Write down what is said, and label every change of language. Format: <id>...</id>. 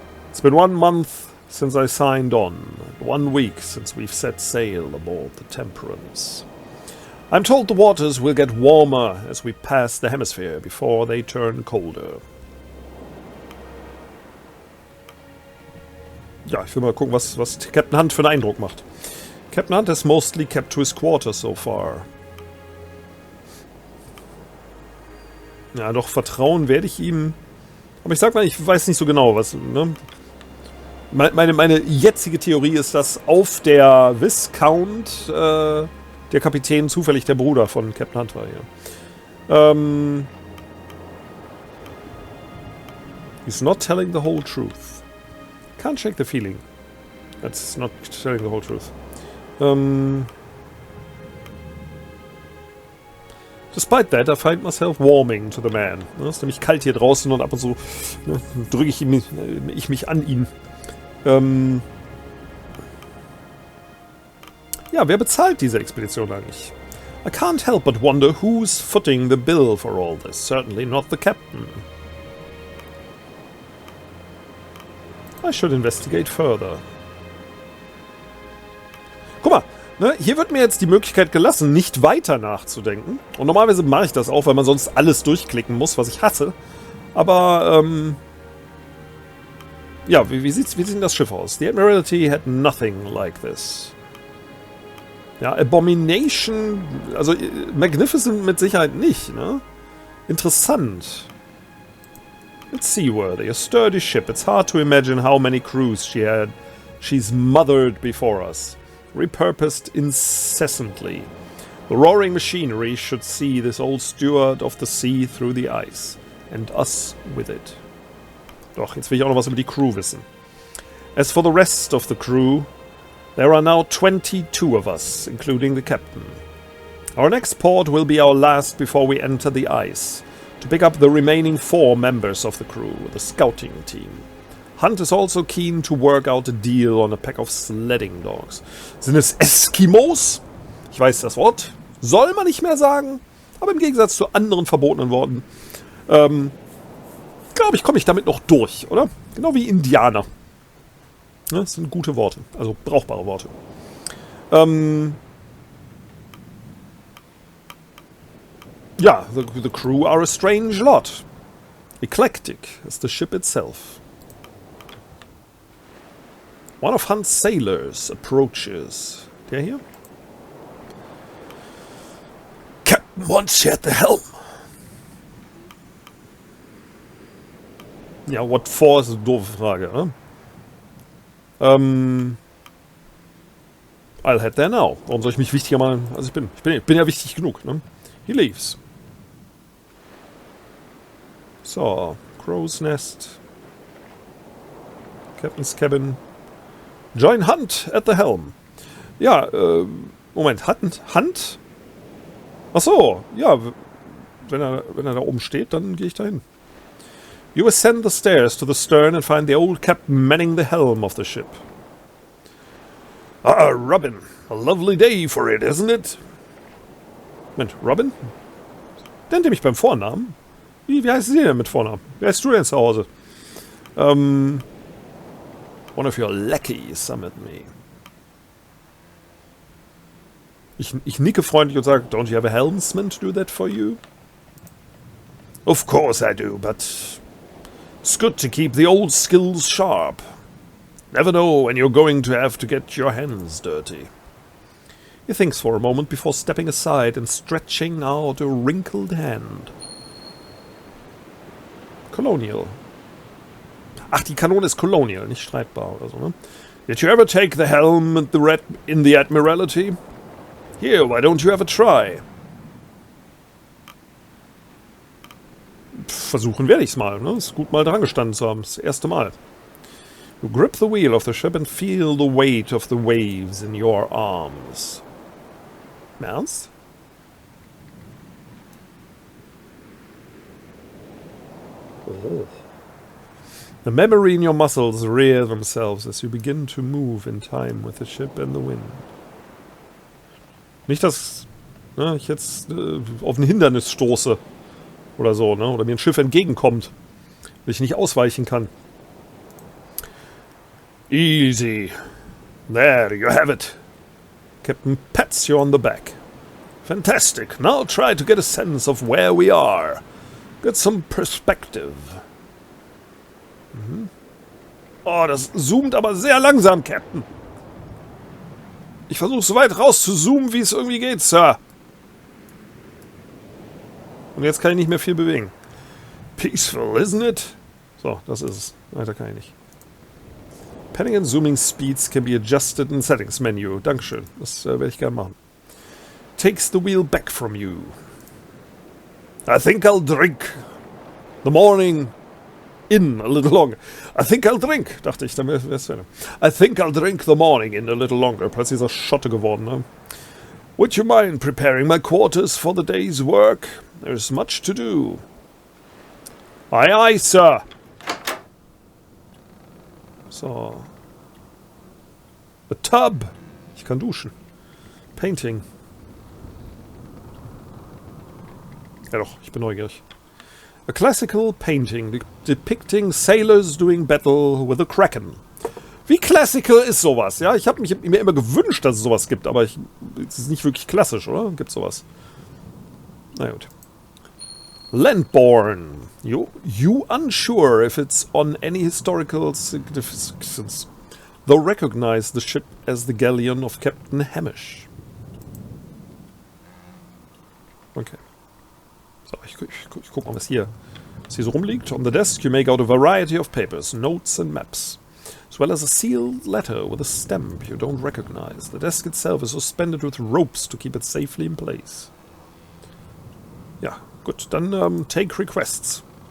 <en>It's been 1 month since I signed on. 1 week since we've set sail aboard the Temperance. I'm told the waters will get warmer as we pass the hemisphere before they turn colder.</en> <de>Ja, ich will mal gucken, was Captain Hunt für einen Eindruck macht.</de> <en>Captain Hunt has mostly kept to his quarters so far.</en> <de>Ja, doch vertrauen werde ich ihm. Aber ich sag mal, ich weiß nicht so genau, was... Ne? Meine jetzige Theorie ist, dass auf der Viscount der Kapitän zufällig der Bruder von Captain Hunt war hier.</de> <en>He's not telling the whole truth. Can't shake the feeling. That's not telling the whole truth. Despite that, I find myself warming to the man.</en> <de>Es ist nämlich kalt hier draußen und ab und zu drücke ich mich an ihn. Ja, wer bezahlt diese Expedition eigentlich?</de> <en>I can't help but wonder who's footing the bill for all this. Certainly not the captain. I should investigate further.</en> <de>Guck mal, ne, hier wird mir jetzt die Möglichkeit gelassen, nicht weiter nachzudenken. Und normalerweise mache ich das auch, weil man sonst alles durchklicken muss, was ich hasse. Aber, ja, wie sieht denn das Schiff aus?</de> <en>The Admiralty had nothing like this.</en> <de>Ja, Abomination, also Magnificent mit Sicherheit nicht, ne? Interessant.</de> <en>It's seaworthy, a sturdy ship. It's hard to imagine how many crews she's mothered before us, repurposed incessantly. The roaring machinery should see this old steward of the sea through the ice, and us with it.</en> <de>Doch, jetzt will ich auch noch was über die Crew wissen.</de> <en>As for the rest of the crew, there are now 22 of us, including the captain. Our next port will be our last before we enter the ice, to pick up the remaining 4 members of the crew, the scouting team. Hunt is also keen to work out a deal on a pack of sledding dogs.</en> <de>Sind es Eskimos? Ich weiß das Wort. Soll man nicht mehr sagen. Aber im Gegensatz zu anderen verbotenen Worten, glaube ich, komme ich damit noch durch, oder? Genau wie Indianer. Ja, das sind gute Worte. Also brauchbare Worte.</de> <en>Ja, the crew are a strange lot. Eclectic as the ship itself. One of Hunt's sailors approaches.</en> <de>Der hier?</de> <en>Captain wants you at the helm.</en> <de>Ja,</de> <en>what for</en> <de>ist eine doofe Frage, ne?</de> <en>I'll head there now.</en> <de>Warum soll ich mich wichtiger machen, als ich bin? Ich bin ja wichtig genug, ne?</de> <en>He leaves. So, Crow's Nest. Captain's Cabin. Join Hunt at the helm.</en> <de>Ja, Moment, Hunt? Ach so, ja, wenn er da oben steht, dann gehe ich da hin.</de> <en>You ascend the stairs to the stern and find the old captain manning the helm of the ship. Ah, Robin, a lovely day for it, isn't it?</en> <de>Mensch, Robin? Nennt ihr mich beim Vornamen? Wie heißt sie denn mit Vornamen? Wer heißt du denn zu Hause?</de> <en>One of your lackeys summoned me.</en> <de>Ich nicke freundlich und sage,</de> <en>don't you have a helmsman to do that for you? Of course I do, but it's good to keep the old skills sharp. Never know when you're going to have to get your hands dirty. He thinks for a moment before stepping aside and stretching out a wrinkled hand. Colonial.</en> <de>Ach, die Kanone ist Colonial, nicht streitbar oder so, ne?</de> <en>Did you ever take the helm in the Admiralty? Here, why don't you have a try?</en> <de>Versuchen werde ich's mal, ne? Ist gut mal dran gestanden zu haben, das erste Mal.</de> <en>You grip the wheel of the ship and feel the weight of the waves in your arms.</en> <de>Im Ernst?</de> <en>Oh. The memory in your muscles rear themselves as you begin to move in time with the ship and the wind.</en> <de>Nicht, dass ich jetzt auf ein Hindernis stoße oder so, ne? Oder mir ein Schiff entgegenkommt, weil ich nicht ausweichen kann.</de> <en>Easy. There you have it. Captain pats you on the back. Fantastic. Now try to get a sense of where we are. Get some perspective. Mhm.</en> <de>Oh, das zoomt aber sehr langsam, Captain. Ich versuche so weit raus zu zoomen, wie es irgendwie geht, Sir. Und jetzt kann ich nicht mehr viel bewegen.</de> <en>Peaceful, isn't it?</en> <de>So, das ist es. Weiter kann ich nicht.</de> <en>Panning and zooming speeds can be adjusted in Settings Menu.</en> <de>Dankeschön. Das werde ich gerne machen.</de> <en>Takes the wheel back from you. I think I'll drink the morning in a little longer. I think I'll drink,</en> <de>dachte ich, dann wäre es fertig.</de> <en>I think I'll drink the morning in a little longer.</en> <de>Plötzlich ist er Schotte geworden, ne?</de> <en>Would you mind preparing my quarters for the day's work? There's much to do. Aye, aye, sir. So. A tub.</en> <de>Ich kann duschen.</de> <en>Painting.</en> <de>Ja doch, ich bin neugierig.</de> <en>A classical painting depicting sailors doing battle with a kraken.</en> <de>Wie classical ist sowas? Ja, ich habe mir immer gewünscht, dass es sowas gibt, aber es ist nicht wirklich klassisch, oder? Gibt sowas? Na gut. Landborn.</de> <en>You unsure if it's on any historical significance, though recognize the ship as the galleon of Captain Hamish. Okay.</en> <de>So, ich guck mal, was hier so rumliegt.</de> <en>On the desk you make out a variety of papers, notes and maps, as well as a sealed letter with a stamp you don't recognize. The desk itself is suspended with ropes to keep it safely in place.</en> <de>Ja, gut, dann</de> <en>take requests.</en>